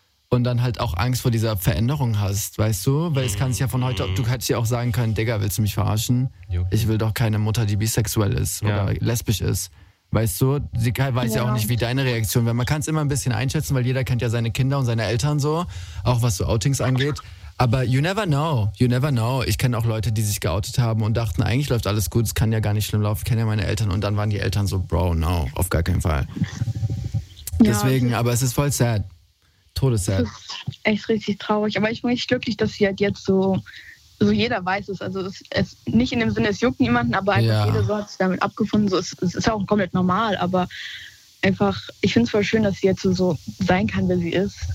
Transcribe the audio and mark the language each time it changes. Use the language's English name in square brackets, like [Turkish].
[German] Und dann halt auch Angst vor dieser Veränderung hast, weißt du? Weil es kann sich ja von heute, du hättest ja auch sagen können, Digga, willst du mich verarschen? Okay. Ich will doch keine Mutter, die bisexuell ist oder lesbisch ist. Weißt du? Sie weiß ja auch nicht, wie deine Reaktion wäre. Man kann es immer ein bisschen einschätzen, weil jeder kennt ja seine Kinder und seine Eltern so, auch was so Outings angeht. Aber [English] you never know, you never know. [German] Ich kenne auch Leute, die sich geoutet haben und dachten, eigentlich läuft alles gut, es kann ja gar nicht schlimm laufen, ich kenne ja meine Eltern. Und dann waren die Eltern so, [English] bro, no, [German] auf gar keinen Fall. Deswegen, aber es ist voll sad. Todeszeit. Das ist echt richtig traurig, aber ich bin echt glücklich, dass sie halt jetzt so jeder weiß es, also es nicht in dem Sinne, es juckt niemanden, aber einfach jeder so hat sich damit abgefunden, so, es ist auch komplett normal, aber einfach, ich finde es voll schön, dass sie jetzt so sein kann, wie sie ist.